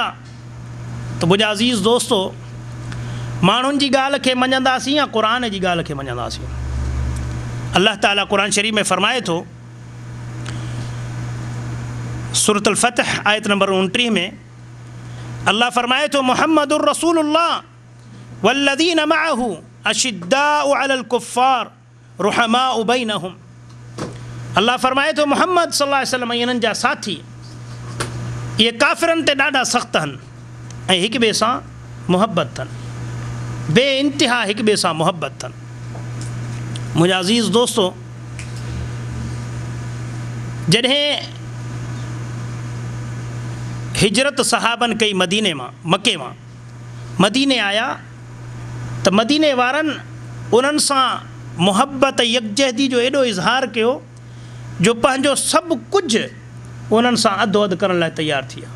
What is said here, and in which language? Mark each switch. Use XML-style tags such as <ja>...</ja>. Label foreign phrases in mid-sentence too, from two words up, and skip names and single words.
<sd>त मुंहिंजा अज़ीज़ दोस्तो, माण्हुनि जी ॻाल्हि खे मञंदासीं या क़ुरान जी ॻाल्हि खे मञंदासीं? अल्लाह ताला क़ुरान शरीफ़ में फ़रमाए थो, सूरत अल-फ़तह आयत नंबर 29 में अल्लाह फ़रमाए थो</sd> <ar>محمد رسول الله والذين معه أشداء على الكفار رحماء بينهم.</ar> <sd>अल्लाह फ़रमाए थो मुहम्मद</sd> <ar>صلى الله عليه وسلم</ar> <sd>इन्हनि जा साथी इहे काफ़िरनि ते ॾाढा सख़्तु आहिनि ऐं हिक ॿिए सां मुहबत अथनि, बे इंतिहा हिक ॿिए सां मुहबत अथनि। मुंहिंजा अज़ीज़ दोस्तो, जॾहिं हिजरत सहाबनि कई मदीने मां, मके मां मदीने आया त मदीने वारनि उन्हनि सां मुहबत यकजहदी जो एॾो इज़हार कयो जो पंहिंजो सभु कुझु उन्हनि सां अधु अधु करण लाइ तयारु थी विया।</sd>